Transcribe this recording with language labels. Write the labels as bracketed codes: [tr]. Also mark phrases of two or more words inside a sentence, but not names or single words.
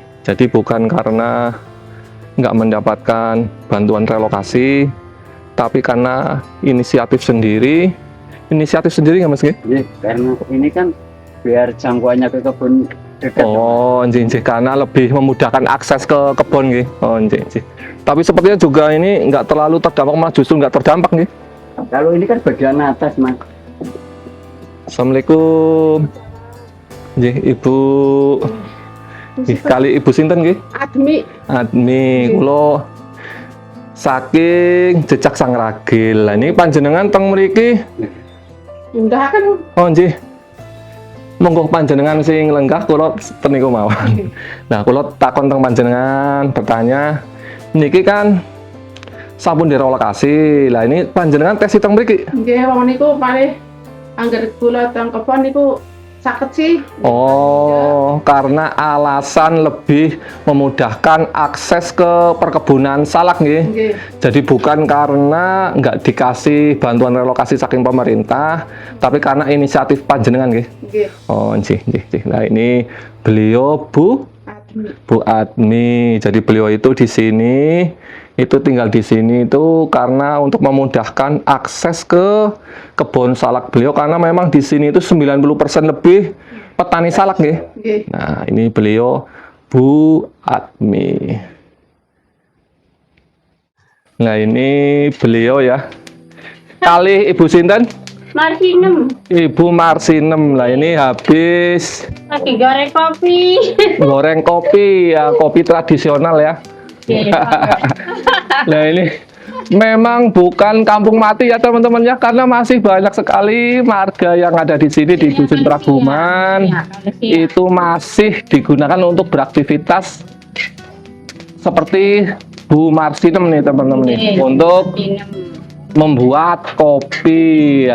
[id] Jadi bukan karena nggak mendapatkan bantuan relokasi, tapi karena inisiatif sendiri. Inisiatif sendiri nggak Mas? Nggih? Iya, karena ini kan biar jangkauannya ke kebun dekat. Oh, nggih, karena lebih memudahkan akses ke kebun nggih. Oh, nggih. Tapi sepertinya juga ini nggak terlalu terdampak, malah justru nggak terdampak nggih. Kalau ini kan bagian atas, Mas. Assalamualaikum. Nggih, Ibu. [jv] Nggih, kali Ibu sinten nggih? Admi. Admi, kula saking Jejak Sang Ragil. [id] Lah ini [jv] panjenengan teng mriki. [id] Enggak kan. [jv] Oh, nggih. Monggo panjenengan sing lenggah kula teniku mawon. Nah, kula takon teng panjenengan bertanya, niki kan sampun direlokasi. [id] Lah ini [jv] panjenengan tes teng mriki. Nggih, wong niku paling angger kula teng kebon niku saged sih. [id] Oh, karena alasan lebih memudahkan akses ke perkebunan salak nggih. Nggih. Jadi bukan karena nggak dikasih bantuan relokasi saking pemerintah, tapi karena inisiatif panjenengan nggih. Nggih. Oh, nggih. Nah, ini beliau Bu Admi. Jadi beliau itu di sini, itu tinggal di sini itu karena untuk memudahkan akses ke kebun salak beliau, karena memang di sini itu 90% lebih petani salak nggih. Nggih. Nah, ini beliau Bu Admi. Nah, ini beliau ya. [jv] Kali Ibu sinten? Marsinem. [id] Ibu Marsinem. Lah ini habis Lagi goreng kopi. goreng kopi ya, kopi tradisional ya. Nah ini memang bukan kampung mati ya teman-teman ya, karena masih banyak sekali marga yang ada di sini di Dusun Praguman itu masih digunakan untuk beraktivitas seperti Bu Marsinem nih teman-teman nih, untuk membuat kopi.